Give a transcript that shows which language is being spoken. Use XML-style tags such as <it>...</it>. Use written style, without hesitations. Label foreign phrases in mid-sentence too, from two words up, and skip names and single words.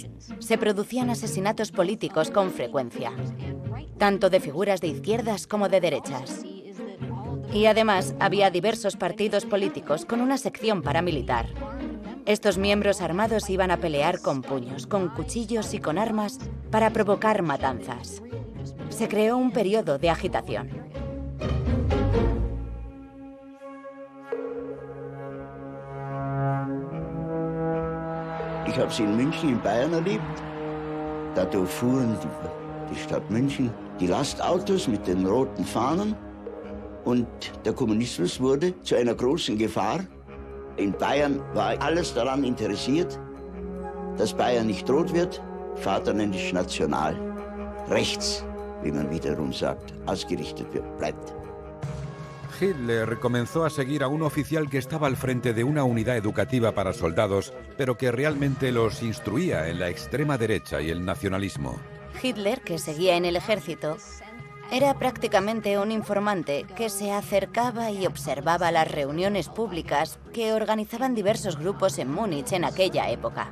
<es>Se producían asesinatos políticos con frecuencia, tanto de figuras de izquierdas como de derechas. Y además había diversos partidos políticos con una sección paramilitar. Estos miembros armados iban a pelear con puños, con cuchillos y con armas para provocar matanzas. Se creó un periodo de agitación.</es> <de>Ich habe sie in München, in Bayern erlebt. Da fuhren die Stadt München die Lastautos mit den roten Fahnen und der Kommunismus wurde zu einer großen Gefahr. In Bayern war alles daran interessiert, dass Bayern nicht rot wird, vaterländisch national, rechts, wie man wiederum sagt, ausgerichtet bleibt.</de> <es>Hitler comenzó a seguir a un oficial que estaba al frente de una unidad educativa para soldados, pero que realmente los instruía en la extrema derecha y el nacionalismo. Hitler, que seguía en el ejército, era prácticamente un informante que se acercaba y observaba las reuniones públicas que organizaban diversos grupos en Múnich en aquella época.</es>